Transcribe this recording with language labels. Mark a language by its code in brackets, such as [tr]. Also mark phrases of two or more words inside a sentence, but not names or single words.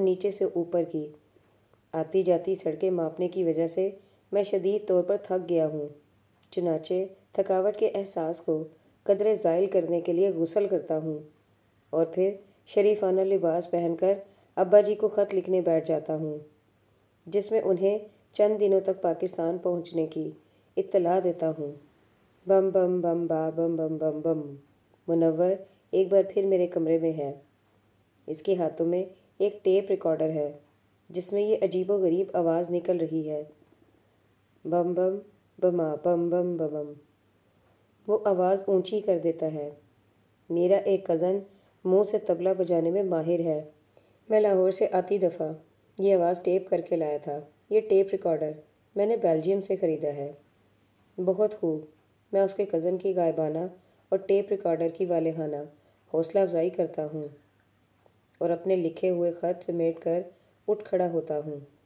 [ur] نیچے سے اوپر کی آتی جاتی سڑکیں ماپنے کی وجہ سے میں شدید طور پر تھک گیا ہوں، چنانچہ تھکاوٹ کے احساس کو قدرے زائل کرنے کے لیے غسل کرتا ہوں اور پھر شریفانہ لباس پہن کر ابا جی کو خط لکھنے بیٹھ جاتا ہوں، جس میں انہیں چند دنوں تک پاکستان پہنچنے کی اطلاع دیتا ہوں۔ بم بم بم با بم بم بم بم۔ منور ایک بار پھر میرے کمرے میں ہے۔ اس کے ہاتھوں میں ایک ٹیپ ریکارڈر ہے جس میں یہ عجیب و غریب آواز نکل رہی ہے، بم بم بما بم بم بم۔ وہ آواز اونچی کر دیتا ہے۔ میرا ایک کزن منہ سے طبلہ بجانے میں ماہر ہے۔ میں لاہور سے آتی دفعہ یہ آواز ٹیپ کر کے لایا تھا۔ یہ ٹیپ ریکارڈر میں نے بیلجیم سے خریدا ہے۔ بہت خوب، میں اس کے کزن کی غائبانہ اور ٹیپ ریکارڈر کی والہانہ حوصلہ افزائی کرتا ہوں اور اپنے لکھے ہوئے خط سمیٹ کر اٹھ کھڑا ہوتا ہوں۔